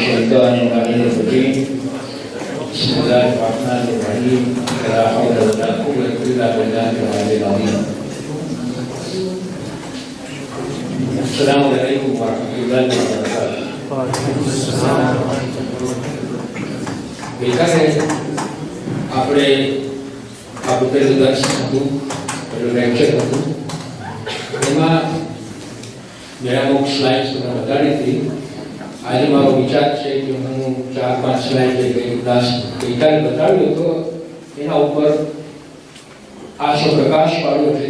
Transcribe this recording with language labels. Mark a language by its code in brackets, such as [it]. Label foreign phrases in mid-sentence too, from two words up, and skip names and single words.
[ar] الشيطان اللعين الرجيم بسم الله الرحمن الرحيم لا حول ولا قوة إلا بالله العلي العظيم. السلام عليكم ورحمة الله وبركاته. [gu] ગઈકાલે આપણે આપણું પહેલું દર્શ હતું, પહેલું લેક્ચર હતું, એમાં મેં અમુક સ્લાઇડ્સ તમને બતાડી હતી. આજે મારો વિચાર છે કે હું 4-5 સ્લાઇડ ગઈકાલે બતાવ્યો હતો એના ઉપર આશો પ્રકાશ પાડ્યો છે.